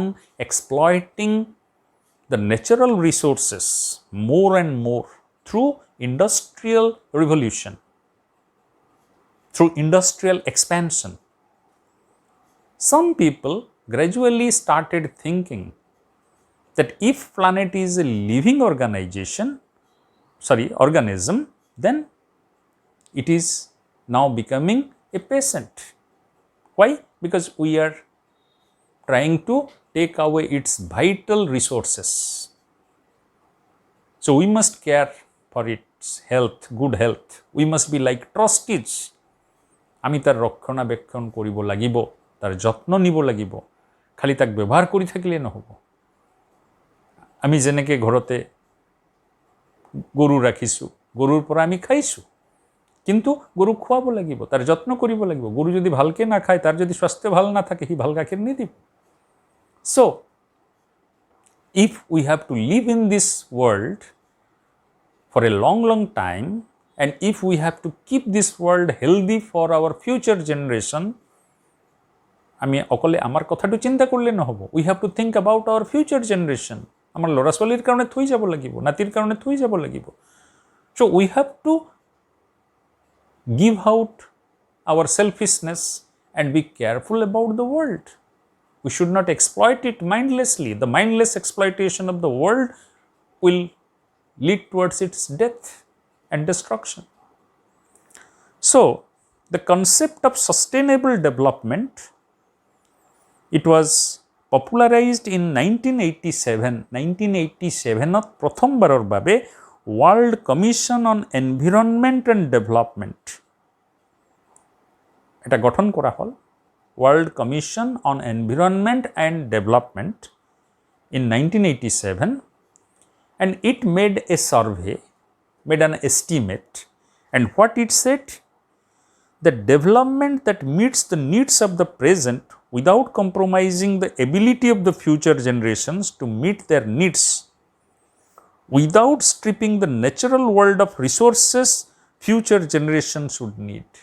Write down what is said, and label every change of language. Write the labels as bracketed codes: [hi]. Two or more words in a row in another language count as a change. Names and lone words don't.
[en] exploiting the natural resources more and more through industrial revolution, through industrial expansion, some people gradually started thinking that if planet is a living organism, then it is now becoming a patient. Why? Because we are trying to take away its vital resources. So we must care for its health, good health. We must be like trustees. [as] আমি তার রক্ষণাবেক্ষণ কৰিব লাগিব, তার যত্ন নিব লাগিব, খালি তাক ব্যৱহাৰ কৰি থাকিলে নহ'ব। আমি যেনেকৈ ঘৰতে গৰু ৰাখিছোঁ, গৰুৰ পৰা আমি খাইছোঁ, কিন্তু গৰুক খুৱাব লাগিব, তাৰ যত্ন কৰিব লাগিব। গৰু যদি ভালকৈ নাখায়, তাৰ যদি স্বাস্থ্য ভাল নাথাকে, সি ভাল গাখীৰ নিদিব। [en] So, if we have to live in this world for a long, long time, and if we have to keep this world healthy for our future generation, [as] আমি অকলে আমাৰ কথাটো চিন্তা কৰিলে নহ'ব। [en] We have to think about our future generation. [as] আমাৰ ল'ৰা ছোৱালীৰ কাৰণে থৈ যাব লাগিব, নাতিৰ কাৰণে থৈ যাব লাগিব। [en] So we have to give out our selfishness and be careful about the world. We should not exploit it mindlessly. The mindless exploitation of the world will lead towards its death and destruction. So, the concept of sustainable development, it was popularized in 1987. [as] 1987 প্রথমবাৰৰ বাবে World Commission on Environment and Development এটা গঠন কৰা হ'ল, [en] World Commission on Environment and Development in 1987, and it made a survey, made an estimate, and what it said, the development that meets the needs of the present without compromising the ability of the future generations to meet their needs without stripping the natural world of resources future generations should need.